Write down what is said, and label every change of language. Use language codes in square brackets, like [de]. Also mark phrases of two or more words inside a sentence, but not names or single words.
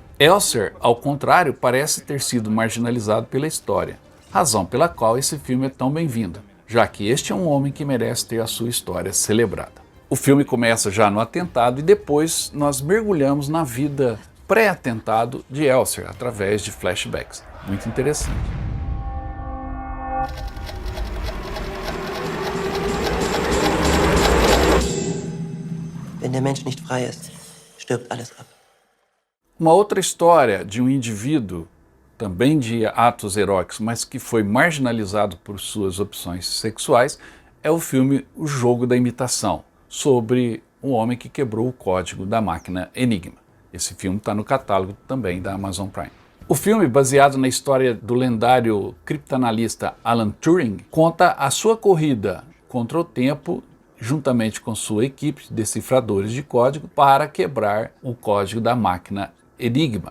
[pt] Elser, ao contrário, parece ter sido marginalizado pela história, razão pela qual esse filme é tão bem-vindo, já que este é um homem que merece ter a sua história celebrada. O filme começa já no atentado e depois nós mergulhamos na vida pré-atentado de Elser, através de flashbacks. Muito interessante. [de] Wenn der Mensch nicht frei ist, stirbt alles ab. [pt] Uma outra história de um indivíduo, também de atos heróicos, mas que foi marginalizado por suas opções sexuais, é o filme O Jogo da Imitação, sobre um homem que quebrou o código da máquina Enigma. Esse filme está no catálogo também da Amazon Prime. O filme, baseado na história do lendário criptanalista Alan Turing, conta a sua corrida contra o tempo juntamente com sua equipe de decifradores de código para quebrar o código da máquina Enigma.